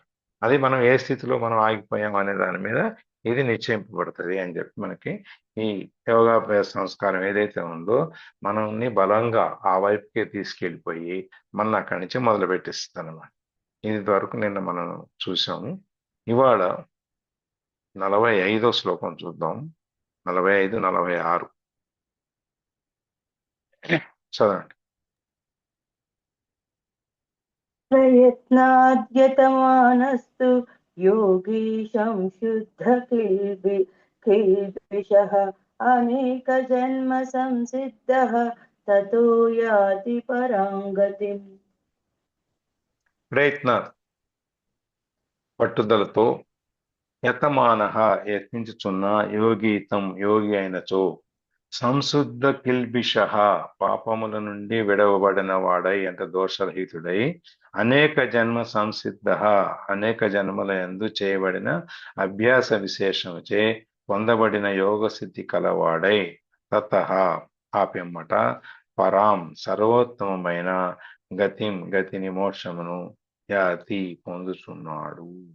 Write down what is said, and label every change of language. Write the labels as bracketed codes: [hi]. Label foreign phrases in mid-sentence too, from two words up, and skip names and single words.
[te] అది మనం ఏ స్థితిలో మనం ఆగిపోయాం అనే దాని మీద ఇది నిశ్చయింపబడుతుంది అని చెప్పి మనకి ఈ యోగాభ్యాస సంస్కారం ఏదైతే ఉందో మనల్ని బలంగా ఆ వైపుకే తీసుకెళ్ళిపోయి మన అక్కడి నుంచి మొదలు పెట్టిస్తుంది అన్నమాట. ఇది వరకు నిన్న మనం చూసాము. ఇవాళ 45వ శ్లోకం చూద్దాం. 45, 46 చదవండి. [sa] प्रयत्नाद्यतमानस्तु योगी संशुद्ध किल्बिषः अनेकजन्म संसिद्धः ततो याति परां गतिम्. [te] ప్రయత్నాలు పట్టుదలతో యతమానః యత్నించుచున్న యోగీతం యోగి అయినచో [sa] సంశుద్ధ కిల్బిషః [te] పాపముల నుండి విడవబడిన వాడై అంటే దోషరహితుడై [sa] అనేక జన్మ సంసిద్ధ [te] అనేక జన్మల యందు చేయబడిన అభ్యాస విశేషముచే పొందబడిన యోగ సిద్ధి కలవాడై తతః ఆ పిమ్మట పరాం సర్వోత్తమమైన గతిని మోక్షమును యాతి పొందుచున్నాడు.